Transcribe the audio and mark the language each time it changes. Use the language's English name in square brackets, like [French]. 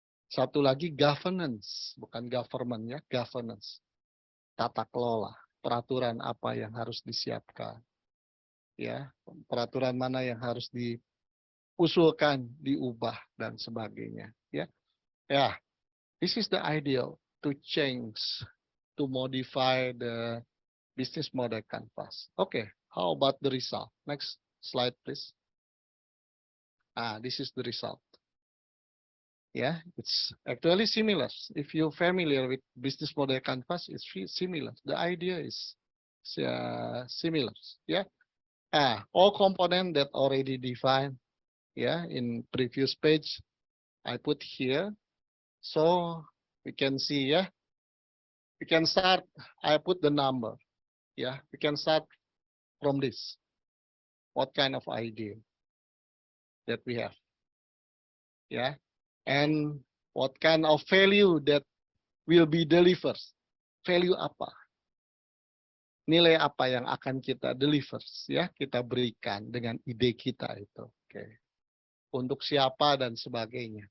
[Indonesian] Satu lagi governance, bukan government ya, governance, tata kelola, peraturan apa yang harus disiapkan, ya, peraturan mana yang harus diusulkan, diubah dan sebagainya. [English] Ya, ya, this is the ideal to change, to modify the business model canvas. Okay, how about the result? Next slide, please. This is the result. Yeah, it's actually similar. If you're familiar with business model canvas, it's similar. The idea is similar. Yeah, all components that already defined. Yeah, in previous page, I put here, so we can see. Yeah, we can start. I put the number. Yeah, we can start from this. What kind of idea that we have? Yeah, and what kind of value that will be delivered? [Indonesian] Value apa? Nilai apa yang akan kita deliver, ya, kita berikan dengan ide kita itu. Oke. Untuk siapa dan sebagainya.